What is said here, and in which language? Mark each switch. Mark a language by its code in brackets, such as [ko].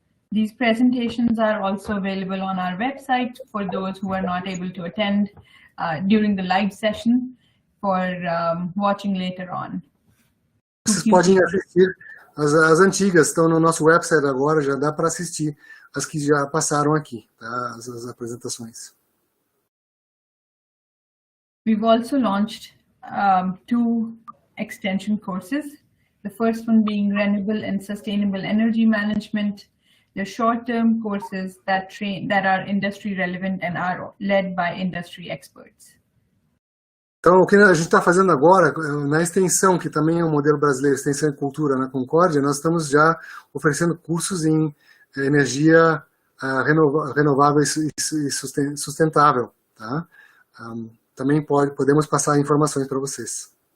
[en] These presentations are also available on our website for those who are not able to attend during the live session for watching later on. [pt] Vocês podem assistir, as antigas estão no nosso website agora, já dá para assistir as que já passaram aqui, tá? As apresentações. [en] We've also launched 2 extension courses. The first one being Renewable and Sustainable Energy Management. The short-term courses that are industry relevant and are led by industry experts. [pt] Então, o que a gente está fazendo agora, na extensão, que também é um modelo brasileiro, extensão e cultura na Concordia, nós estamos já oferecendo cursos em energia renovável e sustentável. Tá? Também podemos passar informações para vocês.